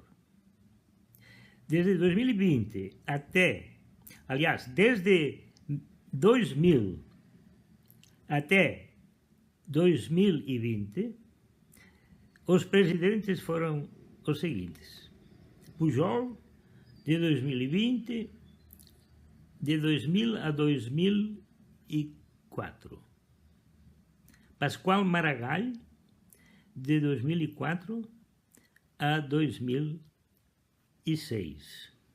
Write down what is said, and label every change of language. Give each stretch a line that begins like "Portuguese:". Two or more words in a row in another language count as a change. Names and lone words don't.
Portuguese: Desde 2020 desde 2000 até 2020, os presidentes foram os seguintes: Pujol, de 2020, de 2000 a 2004. Pascoal Maragall, de 2004 a 2006.